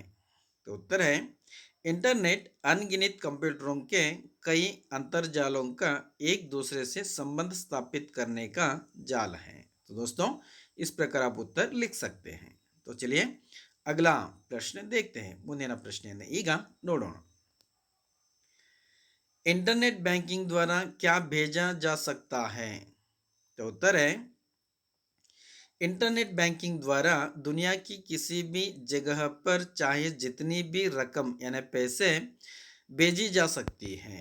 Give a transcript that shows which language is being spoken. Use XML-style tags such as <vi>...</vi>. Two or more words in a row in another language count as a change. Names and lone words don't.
<hi>तो उत्तर है, इंटरनेट अनगिनत कंप्यूटरों के कई अंतरजालों का एक दूसरे से संबंध स्थापित करने का जाल है। तो दोस्तों, इस प्रकार आप उत्तर लिख सकते हैं। तो चलिए अगला प्रश्न देखते हैं।</hi> <kn>ಮುಂದಿನ ಪ್ರಶ್ನೆಯನ್ನು ಈಗ ನೋಡೋಣ।</kn> <en>internet banking</en> <hi>द्वारा क्या भेजा जा सकता है? तो उत्तर है,</hi> <en>internet banking</en> <hi>द्वारा दुनिया की किसी भी जगह पर चाहे जितनी भी रकम यानी पैसे भेजी जा सकती है।</hi>